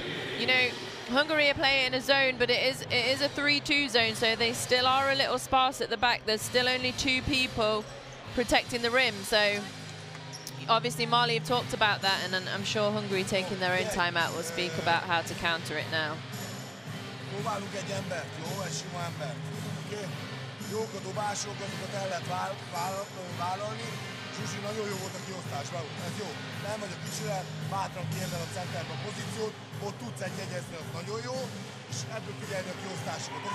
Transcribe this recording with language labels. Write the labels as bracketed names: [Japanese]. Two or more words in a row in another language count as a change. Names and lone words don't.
[English] You know, Hungary are playing in a zone, but it is a 3-2 zone, so they still are a little sparse at the back. There's still only 2 people protecting the rim, so obviously Mali have talked about that, and I'm sure Hungary taking their own timeout will speak about how to counter it now. [Hungarian] Próbálunk egy embert, jó? Egy sima embert. Oké? Jók a dobások, azokat el lehet vállalni. Zsuzsi, nagyon jó volt a kiosztás, Raúl. Ez jó. Nem vagy a kicsivel, bátran kiemel a centerbe a pozíciót, ott tudsz egy jegyezni, az nagyon jó, és ebből figyelni a kiosztásokat, oké?